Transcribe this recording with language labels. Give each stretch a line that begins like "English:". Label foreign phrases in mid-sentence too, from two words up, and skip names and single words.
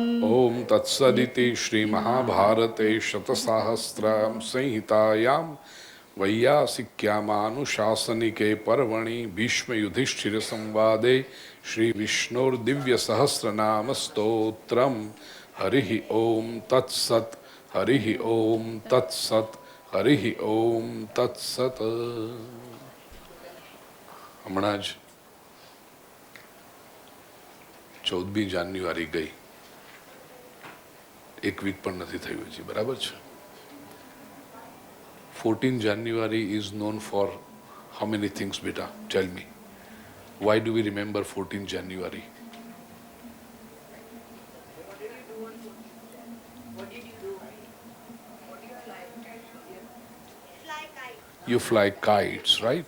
Sanskrit: ओम तत्सदिति श्री महाभारते शतसाहस्रां संहितायां वैयासिक्यामानुशासनिके पर्वणि भीष्म युधिष्ठिर संवादे श्री विष्णुर्दिव्य सहस्रनाम स्तोत्रम हरिः ओम तत्सत् हरिः ओम तत्सत् हरिः ओम तत्सत्
Gujarati: हमણાં જ 14મી જાન્યુઆરી ગઈ, એક વીક પણ નથી થયું હજી, બરાબર છે?
English: 14 January is known for how many things, beta? Tell me. Why do we remember 14 January? You fly kites, right?